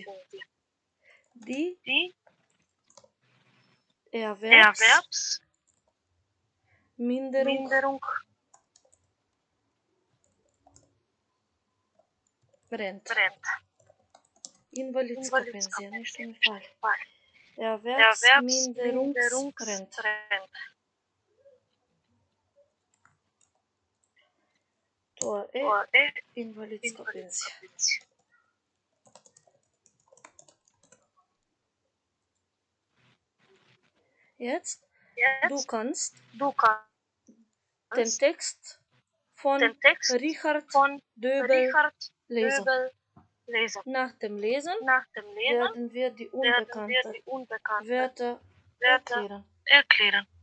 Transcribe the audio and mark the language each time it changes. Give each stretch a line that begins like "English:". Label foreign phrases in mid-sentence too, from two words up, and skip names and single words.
German: Die Erwerbsminderungsrente.
Macedonian: Инвалидска пензија, нешто ми фали. Erwerbsminderungsrente. Тоа е инвалидска пензија.
German: Jetzt, du kannst den Text von Richard Döbel lesen. Nach dem Lesen werden wir die unbekannten Wörter erklären.